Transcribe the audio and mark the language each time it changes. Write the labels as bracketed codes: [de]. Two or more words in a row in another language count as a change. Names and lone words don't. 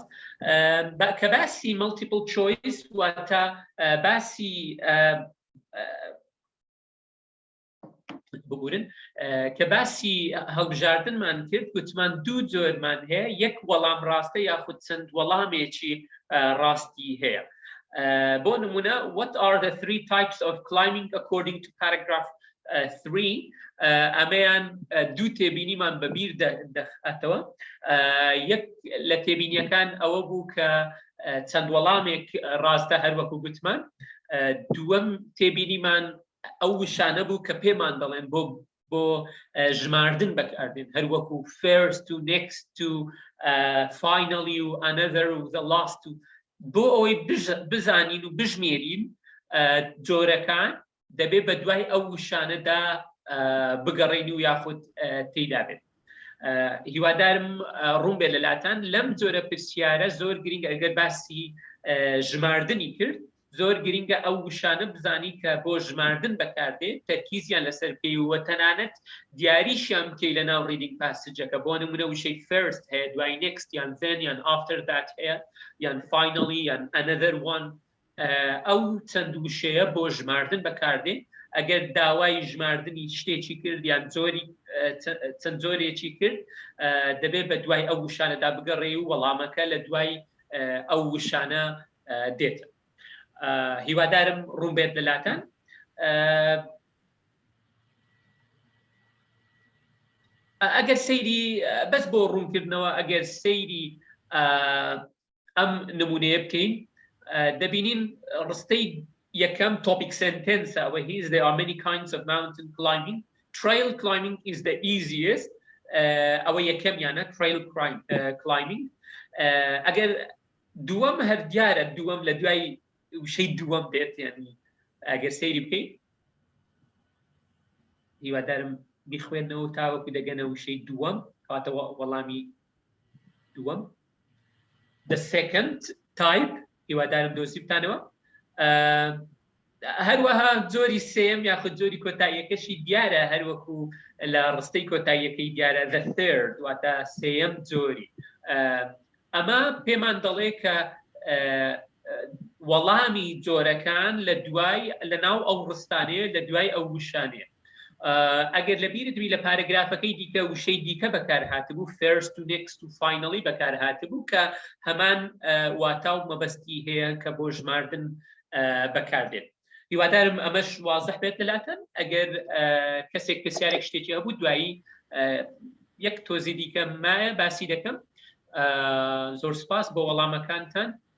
[ckb] کە باسی [en] multiple choice [ckb] واتە باسی ببورن کە باسی هەڵبژاردنمان کرد، گوتمان دوو جۆرمان هەیە، یەک وەڵام ڕاستە یاخود چەند وەڵامێکی ڕاستی هەیە. بۆ نمونە [en] what are the three types of climbing according to paragraph 3 [ckb] ئەمەیان دوو تێبینیمان بەبیر دەخاتەوە. یەک لە تێبینیەکان ئەوە بوو کە چەند وەڵامێک ڕاستە هەروەکو گوتمان. دووەم تێبینیمان ئەو وشانە بوو کە پێمان دەڵێن بۆ ژماردن بەکاردێن، هەروەکو [en] first to next to finally [ckb] و another و [en] the last to. [ckb] بۆ ئەوەی بزانین و بژمێرین جۆرەکان دەبێت بە دوای ئەو وشانەدا بگەڕێنی و یاخود تێیدا بێت. هیوادارم ڕوون بێت لەلاتان لەم جۆرە پرسیارە زۆر گرنگە ئەگەر باسی ژماردنی کرد زۆر گرنگە ئەو وشانە بزانی کە بۆ ژماردن بەکاردێت تەرکیزیان لەسەر پێی وە تەنانەت دیاریشیان بکەی لە ناو [en] reading passageەکە [ckb] بۆ نمونە وشەی first هەیە دوای next یان then یان [en] after that [ckb] هەیە یان finally یان [en] another one [ckb] ئەو چەند وشەیە بۆ ژماردن بەکاردێت ئەگەر داوای ژماردنی شتێکی کرد یان چەند زۆرێکی کرد دەبێت بە دوای ئەو وشانەدا بگەڕێ و وەڵامەکە لە دوای ئەو وشانە دێتە. هیوادارم ڕوون بێت لەلاتان. ئەگەر سەیری بەس بۆ ڕوونکردنەوە ئەگەر سەیری ئەم نمونەیە بکەین دەبینین ڕستەی یەکەم [en] topic sentence [ckb] ئەوە هیچ [en] there are many kinds of mountain climbing. Trail climbing is the easiest. [ckb] ئەوە یەکەم یانە [en] trail climbing. [ckb] ئەگەر دووەم هەر دیارە دووەم لە دوای وشەی دووەم دێت یعنی ئەگەر سەیری بکەیت هیوادارم بیخوێنەوە تاوەکو دەگەنە وشەی دووەم کەواتە وەڵامی دووەم. [en] The second type [ckb] هیوادارم دۆزی بتانەوە. هەروەها جۆری سێم یاخود جۆری کۆتاییەکەشی دیارە هەروەکو لە ڕستەی کۆتاییەکەی دیارە [en] the third [ckb] واتە سێم جۆری. ئەمە پێمان دەڵێ کە وەڵامی جۆرەکان لە دوای لە ناو ئەو ڕستانەیە لە دوای ئەو وشانەیە. ئەگەر لە بیرتوی لە پارەگرافەکەی دیکە وشەی دیکە بەکار هاتبوو [en] first to next to finally [ckb] بەکار هاتبوو کە هەمان واتا و مەبەستی هەیە کە بۆ ژماردن بەکاردێت. هیوادارم ئەمەش وازح بێت لەلاتەن. ئەگەر کەسێک پرسیارێک شتێکی هەبوو دوایی یەک تۆزی دیکە مایە باسی دەکەم. زۆر سپاس بۆ وەڵامەکانتان.